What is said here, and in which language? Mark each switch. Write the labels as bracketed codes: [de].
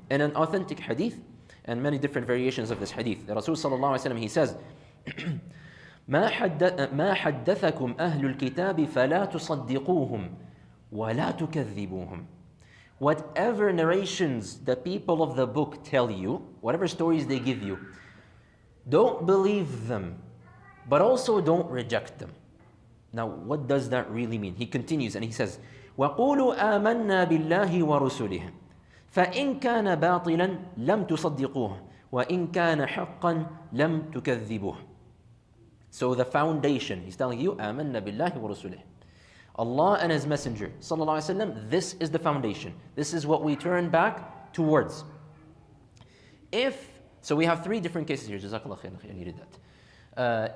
[en] In an authentic hadith, and many different variations of this hadith, the Rasul sallallahu alayhi wasallam, he says, [ar] ما حدثكم أهل الكتاب فلا تصدقوهم ولا تكذبوهم [en] Whatever narrations the people of the book tell you, whatever stories they give you, don't believe them, but also don't reject them. Now, what does that really mean? He continues and he says, [ar] وَقُولُوا آمَنَّا بِاللَّهِ وَرُسُلِهِ فَإِنْ كَانَ بَاطِلًا لَمْ تُصَدِّقُوهُ وَإِنْ كَانَ حَقًّا لَمْ تُكَذِّبُوهُ. [en] So the foundation, he's telling you, [ar] آمَنَّا بِاللَّهِ وَرُسُلِهِ. [en] Allah and His Messenger, sallallahu alaihi wasallam, this is the foundation. This is what we turn back towards. So we have three different cases here. Jazakallah khair, I needed that.